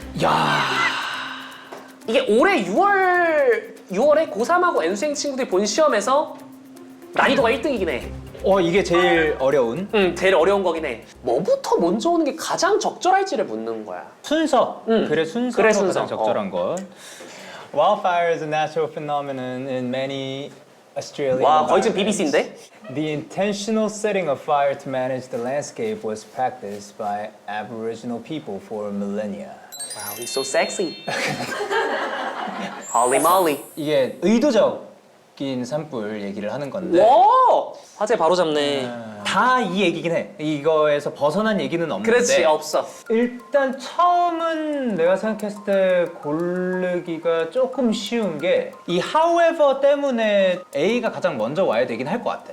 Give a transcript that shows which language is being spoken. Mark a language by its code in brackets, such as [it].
[ko] 야 이게 올해 6월에 고3하고 N수행 친구들이 본 시험에서 난이도가 1등이긴 해. 이게 제일 어려운 제일 어려운 거긴 해. 뭐부터 먼저 오는 게 가장 적절할지를 묻는 거야. 순서 그래 순서가 그래, 순서. 가장 적절한 것. [en] Wildfire is a natural phenomenon in many Australian [ko] 와 거의 지금 [en] environments. [ko] BBC인데? [en] The intentional setting of fire to manage the landscape was practiced by Aboriginal people for millennia. Wow, he's so sexy. Holy moly. [ko] 이게 의도적인 산불 얘기를 하는 건데 와! 화제 바로 잡네. 다 이 얘기긴 해. 이거에서 벗어난 얘기는 없는데 그렇지, 없어. 일단 처음은 내가 생각했을 때 고르기가 조금 쉬운 게 이 however 때문에 A가 가장 먼저 와야 되긴 할 것 같아.